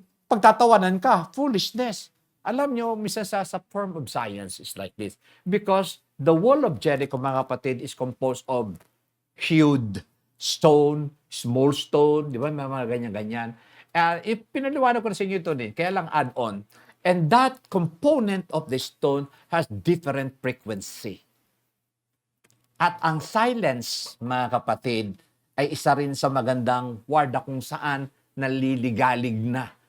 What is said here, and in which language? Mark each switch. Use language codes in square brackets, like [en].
[tl] Pagtatawanan ka, [en] foolishness. [tl] Alam nyo, minsan sa [en] form of science is like this. Because the wall of Jericho, [tl] mga kapatid, [en] is composed of hewed stone, small stone, [tl] di ba? Mga ganyan-ganyan. Pinaliwanag ko na sa inyo ito din, kaya lang [en] add on. And that component of the stone has different frequency. [tl] At ang silence, mga kapatid, ay isa rin sa magandang warda kung saan naliligalig na.